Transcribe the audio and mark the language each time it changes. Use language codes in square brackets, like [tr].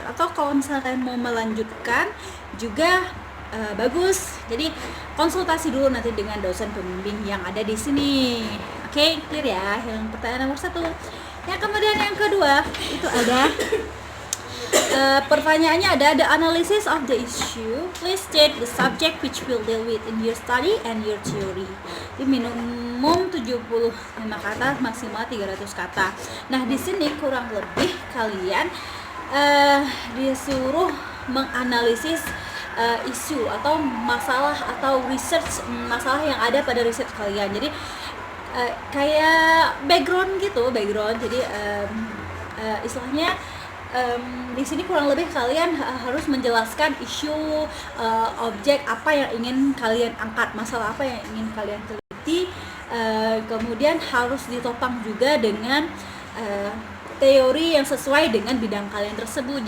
[id] Atau kalau misalnya kalian mau melanjutkan juga bagus. Jadi konsultasi dulu nanti dengan dosen pembimbing yang ada di sini. Oke, clear ya? Yang pertanyaan nomor 1. Yang kemudian yang kedua itu ada pertanyaannya ada [en] the analysis of the issue. Please state the subject which will deal with in your study and your theory. [id] Ini minimum 75 kata, maksimal 300 kata. Nah, di sini kurang lebih kalian disuruh menganalisis isu atau masalah atau research masalah yang ada pada riset kalian. Jadi kayak background gitu, Jadi istilahnya di sini kurang lebih kalian harus menjelaskan isu, objek apa yang ingin kalian angkat, masalah apa yang ingin kalian teliti, kemudian harus ditopang juga dengan teori yang sesuai dengan bidang kalian tersebut.